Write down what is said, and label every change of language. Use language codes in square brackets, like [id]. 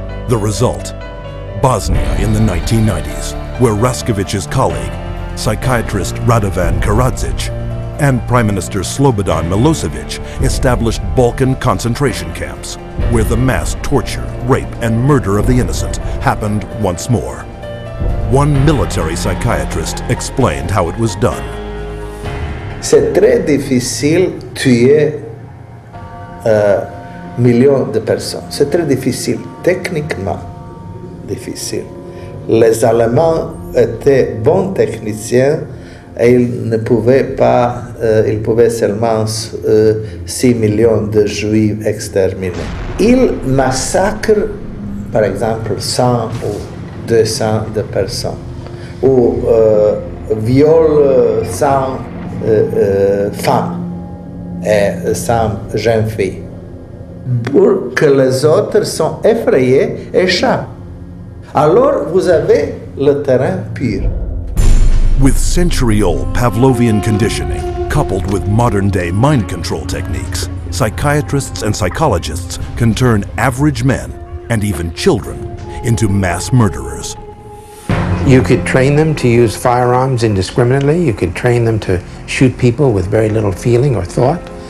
[en] The result, Bosnia in the 1990s, where Raskovic's colleague, psychiatrist Radovan Karadzic, and Prime Minister Slobodan Milosevic established Balkan concentration camps, where the mass torture, rape, and murder of the innocent happened once more. One military psychiatrist explained how it was done. [fr] C'est très difficile tuer millions de personnes. C'est très difficile, techniquement difficile. Les Allemands étaient bons techniciens et ils ne pouvaient pas, ils pouvaient seulement 6 millions de Juifs exterminés. Ils massacrent, par exemple, 100 ou 200 de personnes, ou violent 100 femmes et 100 jeunes filles, pour que les autres sont effrayés et échappent. Alors vous avez le terrain pur. [en] With century-old Pavlovian conditioning, coupled with modern-day mind control techniques, psychiatrists and psychologists can turn average men, and even children, into mass murderers. You could train them to use firearms indiscriminately. You could train them to shoot people with very little feeling or thought.